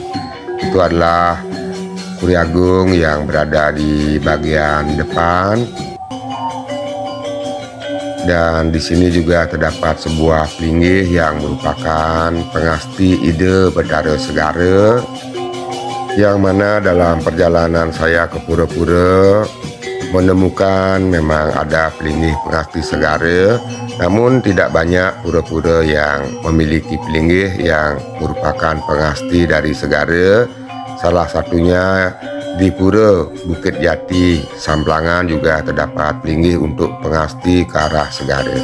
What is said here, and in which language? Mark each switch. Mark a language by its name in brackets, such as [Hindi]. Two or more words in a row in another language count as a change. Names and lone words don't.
[Indonesian] Itu adalah Puri Agung yang berada di bagian depan, dan di sini juga terdapat sebuah pelinggih yang merupakan pengasti ide Betara Segara, yang mana dalam perjalanan saya ke pura-pura menemukan memang ada pelinggih pengasti segara, namun tidak banyak pura-pura yang memiliki pelinggih yang merupakan pengasti dari segara. Salah satunya di pura Bukit Jati Samplangan juga terdapat pelinggih untuk pengasti ke arah segara.